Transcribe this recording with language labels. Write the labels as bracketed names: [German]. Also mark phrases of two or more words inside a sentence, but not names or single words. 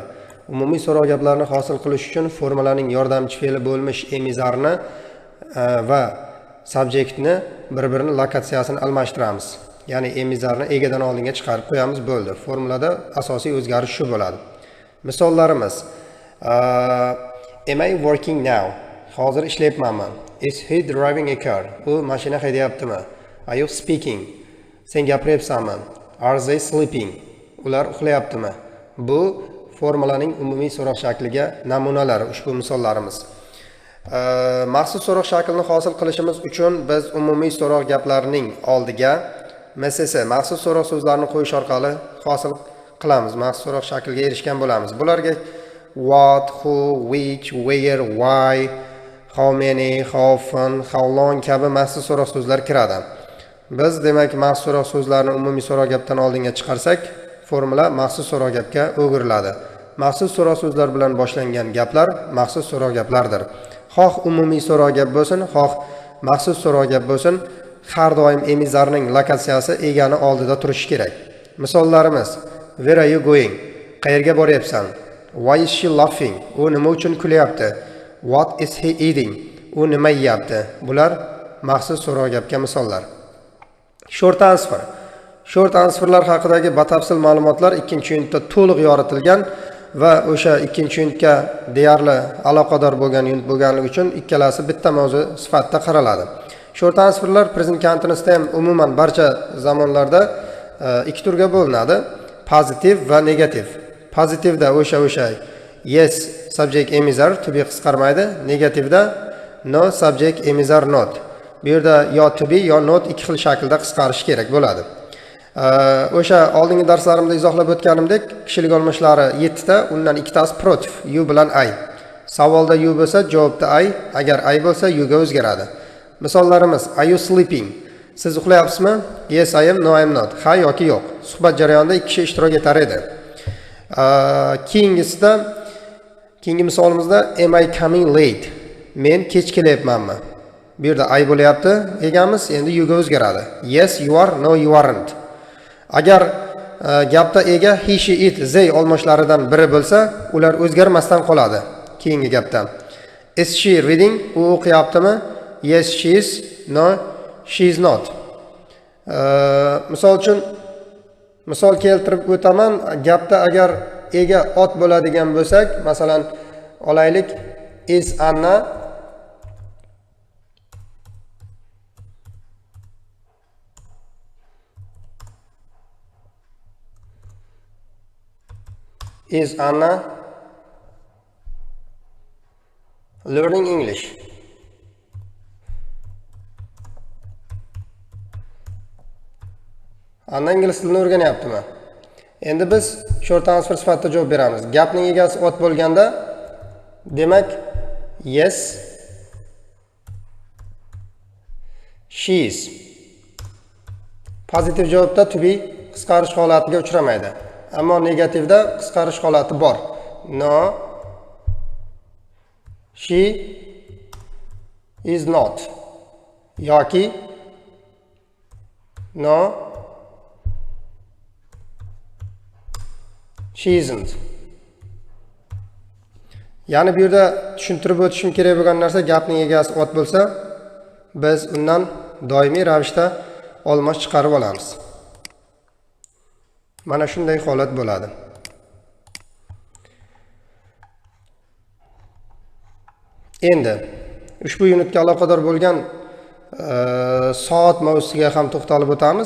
[Uzbek] Umumiy so'roq gaplarni hosil qilish uchun formulaning yordamchi fe'li bo'lmish emizarni va subjektni bir-birini lokatsiyasini almashtiramiz. Ya'ni emizarni egadan oldinga chiqarib qo'yamiz, bo'ldi. Formulada asosiy o'zgarish shu bo'ladi. Misollarimiz: [English] Am I working now? [Uzbek] Hozir ishlayapmanmi? [English] Is he driving a car? [Uzbek] U mashina haydayaptimi? [English] Are you speaking? [Uzbek] Sen gapiryapsanmi? [English] Are they sleeping? [Uzbek] Ular uxlayaptimi? Bu formulaning umumiy so'roq shakliga namunalari, ushbu misollarimiz. Maxsus so'roq shaklini hosil qilishimiz uchun biz umumiy so'roq gaplarining oldiga MSS maxsus so'roq so'zlarini qo'yish orqali hosil qilamiz. Maxsus so'roq shakliga erishgan bo'lamiz. Bularga [English] what, who, which, where, why, how many, how often, how long [Uzbek] kabi maxsus so'roq so'zlar kiradi. Biz demak maxsus so'roq so'zlarini umumiy so'roq gapdan oldinga chiqarsak, formula maxsus so'roq gapga o'giriladi. Maxsus so'roq so'zlar bilan boshlangan gaplar maxsus so'roq gaplardir. Xoh umumiy so'roq gap bo'lsin, xoh maxsus so'roq gap bo'lsin, har doim emizarning lokatsiyasi egani oldida turishi kerak. Misollarimiz: [English] Where are you going? [Uzbek] Qayerga boryapsan? [English] Why is she laughing? [Uzbek] U nima uchun kulyapti? [English] What is he eating? [Uzbek] U nima yeyapti? Bular maxsus so'roq gapga misollar. [English] Short answer. Short answerlar [Uzbek] haqidagi batafsil ma'lumotlar 2-unitda to'liq yoritilgan va o'sha 2-unitga deyarli aloqador bo'lgan unit bo'lganligi uchun ikkalasi bitta mavzu sifatida qaraladi. [English] Short answerlar present continuousda [Uzbek] ham umuman barcha zamonlarda ikki turga bo'linadi: pozitiv va negativ. Pozitivda o'sha [English] yes subject [Uzbek] emizar [English] to be [Uzbek] qisqarmaydi, negativda [English] no subject [Uzbek] emizar not. Bu yerda yo [English] to be [Uzbek] yo not ikki xil shaklda qisqarish kerak bo'ladi. O'sha oldingi darslarimda izohlab o'tganimdek, kishilik olmishlari 7 ta, undan ikkitasi protiv, you bilan I. Savolda you bo'lsa, javobda I, agar I bo'lsa you ga o'zgaradi. Misollarimiz: [English] Are you sleeping? [Uzbek] Siz uxlayapsizmi? [English] Yes I am, no I am not. [Uzbek] Ha yoki yo'q. Suhbat jarayonida ikki kishi ishtirok etar edi. Keyingi misolimizda [English] am I coming late? [Uzbek] Men kech kelyapmanmi? Bu yerda I bo'lyapti, egamiz endi you ga o'zgaradi. [English] Yes you are, no you aren't. [Uzbek] Agar gapda ega [English] he, she, it, they [Uzbek] olmoshlaridan biri bo'lsa, ular o'zgarmasdan qoladi. Keyingi gapda: [English] Is she reading? [Uzbek] U o'qiyaptimi? [English] Yes she is, no she is not. [Uzbek] Misol uchun misol keltirib o'taman. Gapda agar ega ot bo'ladigan bo'lsak, masalan olaylik: [English] Is Anna Is Anna learning English? [Uzbek] Anna ingliz tilini o'rganyaptimi? Endi biz [English] short answer [Uzbek] sifatida javob beramiz. Gapning egasi ot bo'lganda, demak [English] yes she is. [Uzbek] Pozitiv javobda [English] to be [Uzbek] qisqarish holatiga uchramaydi. Ammo negativda qisqarish holati bor. [English] No she is not yoki no she isn't. [Uzbek] Ya'ni bu yerda tushuntirib o'tishim kerak bo'lgan narsa, gapning egasi ot bo'lsa, biz undan doimiy ravishda olmosh chiqarib olamiz. Mana shunday holat bo'ladi. Endi ushbu unitga aloqador bo'lgan soat mavzusiga ham to'xtalib o'tamiz.